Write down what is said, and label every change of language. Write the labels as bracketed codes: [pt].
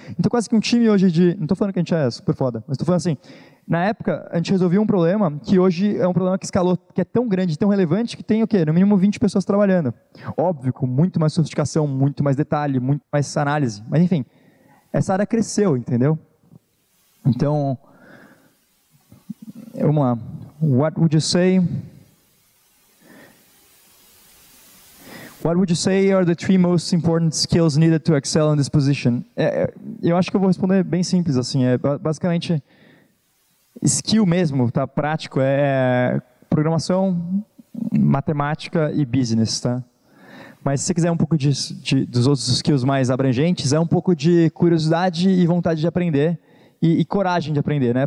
[pt] Então, quase que um time hoje não estou falando que a gente é super foda, mas estou falando assim, na época, a gente resolveu um problema que hoje é um problema que escalou, que é tão grande, tão relevante, que tem o quê? No mínimo 20 pessoas trabalhando. Óbvio, com muito mais sofisticação, muito mais detalhe, muito mais análise. Mas, enfim, essa área cresceu, entendeu? Então, vamos lá. [en] What would you say are the 3 most important skills needed to excel in this position? [pt] Eu acho que eu vou responder bem simples, assim, basicamente skill mesmo, tá? Prático, programação, matemática e business, tá? Mas se você quiser um pouco dos outros skills mais abrangentes, é um pouco de curiosidade e vontade de aprender e coragem de aprender, né?